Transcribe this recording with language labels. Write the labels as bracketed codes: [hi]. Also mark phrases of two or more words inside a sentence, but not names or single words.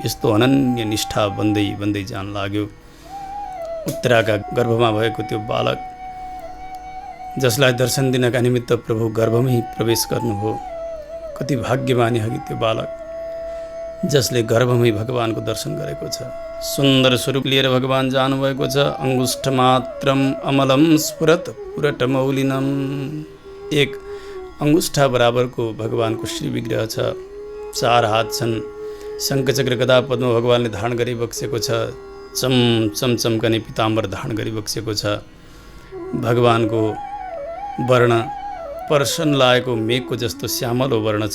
[ne] यस्तो अनन्य निष्ठा बन्दै बन्दै जान लाग्यो। उत्तराका गर्भमा भएको त्यो बालक जसलाई दर्शन दिनका निमित्त प्रभु गर्भमै प्रवेश गर्नुभयो। कति भाग्यमानी हगी त्यो बालक जसले गर्भमै भगवानको दर्शन गरेको छ। सुन्दर स्वरूप लिएर भगवान जानुभएको छ। [sa] अंगुष्ठ मात्रम अमलम स्फुरत पुरटमौलिनम। [ne] एक अंगुष्ठा बराबरको भगवानको श्री विग्रह छ। 4 हात छन्। शङ्खचक्र गदा पद्म भगवानले धारण गरी बक्सेको छ। चमचम्कने पीताम्बर धारण गरी बक्सेको छ। भगवानको वर्ण पर्सन लागेको मेघको जस्तो श्यामलो वर्ण छ।